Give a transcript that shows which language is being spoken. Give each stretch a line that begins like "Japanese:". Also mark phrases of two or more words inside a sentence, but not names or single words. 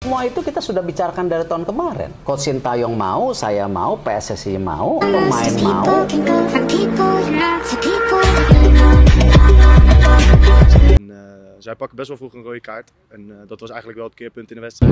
Indonesian: semua itu kita sudah bicarakan dari tahun kemarin. Coach Sintayong mau, saya mau, PSSI mau, pemain mau.
Dutch: Zij pakken best wel vroeg een rode kaart. En dat was eigenlijk wel het keerpunt in de wedstrijd.